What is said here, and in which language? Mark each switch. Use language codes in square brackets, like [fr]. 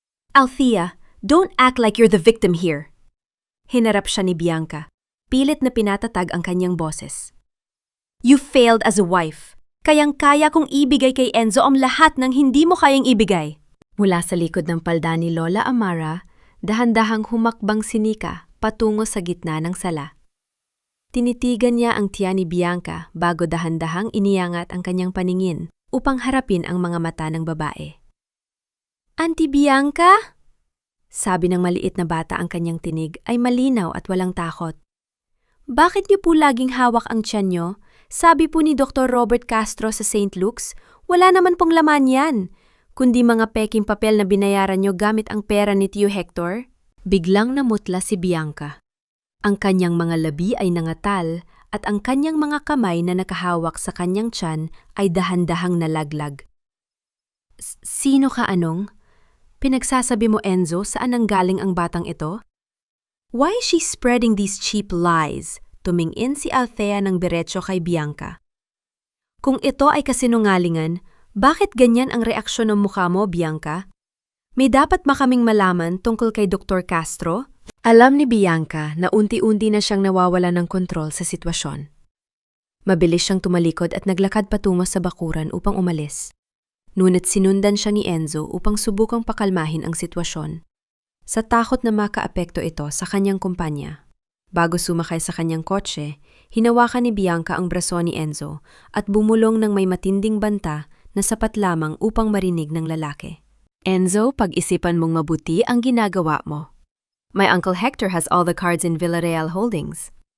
[en] Althea, don't act like you're the victim here. [tl] Hinarap siya ni Bianca, pilit na pinatatag ang kanyang boses. [en] You failed as a wife. [tl] Kayang-kaya kong ibigay kay Enzo ang lahat ng hindi mo kayang ibigay. Mula sa likod ng palda ni Lola Amara, dahan-dahang humakbang si Nika patungo sa gitna ng sala. Tinitigan niya ang tiyan ni Bianca bago dahan-dahang iniangat ang kanyang paningin upang harapin ang mga mata ng babae. Auntie Bianca? Sabi ng maliit na bata, ang kanyang tinig ay malinaw at walang takot. Bakit niyo po laging hawak ang tiyan niyo? Sabi po ni Dr. Robert Castro sa St. Luke's, wala naman pong laman yan, kundi mga peking papel na binayaran niyo gamit ang pera ni Tio Hector. Biglang namutla si Bianca. Ang kanyang mga labi ay nangatal at ang kanyang mga kamay na nakahawak sa kanyang tiyan ay dahan-dahang nalaglag. Sino ka anong? Pinagsasabi mo, Enzo, saan nanggaling ang batang ito? [en] Why is she spreading these cheap lies? [tl] Tumingin si Althea ng diretso kay Bianca. Kung ito ay kasinungalingan, bakit ganyan ang reaksyon ng mukha mo, Bianca? May dapat makaming malaman tungkol kay Dr. Castro? Alam ni Bianca na unti-unti na siyang nawawala ng kontrol sa sitwasyon. Mabilis siyang tumalikod at naglakad patungo sa bakuran upang umalis. Ngunit sinundan siya ni Enzo upang subukang pakalmahin ang sitwasyon. Sa takot na makaapekto ito sa kanyang kumpanya. Bago sumakay sa kanyang kotse, hinawakan ni Bianca ang braso ni Enzo at bumulong ng may matinding banta na sapat lamang upang marinig ng lalaki. Enzo, pag-isipan mong mabuti ang ginagawa mo. [en] My Uncle Hector has all the cards in Villarreal Holdings.